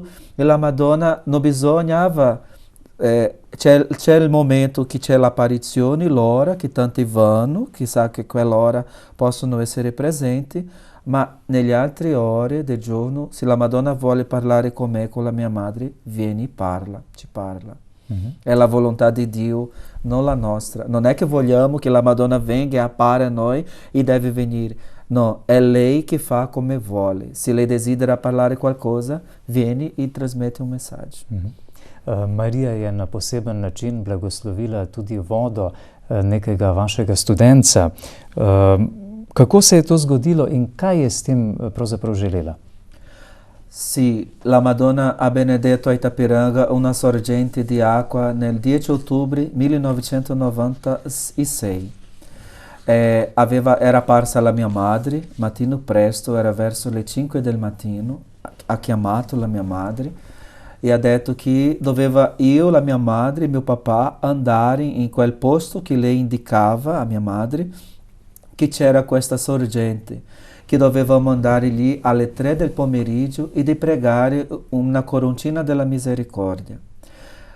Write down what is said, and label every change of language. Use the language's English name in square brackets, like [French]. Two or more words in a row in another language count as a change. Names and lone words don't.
[Italian] E la Madonna non bisognava, c'è il momento che c'è l'apparizione, l'ora, che tanti vanno, chissà che quell'ora possono essere presenti, ma nelle altre ore del giorno, se la Madonna vuole parlare con me, con la mia madre, vieni, parla, ci parla. È la volontà di Dio, non la nostra. Non è che vogliamo che la Madonna venga e appare a noi e deve venire. No, è lei che fa come vuole. Se lei desidera parlare qualcosa, vieni e trasmette un messaggio. [Slovenian] Marija je na poseben način blagoslovila tudi vodo nekega vašega studenca. Kako se je to zgodilo in kaj je s tem pravzaprav želela? [Italian] Sì, la Madonna ha benedetto a Itapiranga una sorgente di acqua nel 10 ottobre 1996. Era apparsa la mia madre, mattino presto, era verso le 5 del mattino, ha chiamato la mia madre e ha detto che doveva io, la mia madre e mio papà andare in quel posto che lei indicava a mia madre, che c'era questa sorgente, che dovevamo andare lì alle 3 del pomeriggio e di pregare una coroncina della misericordia.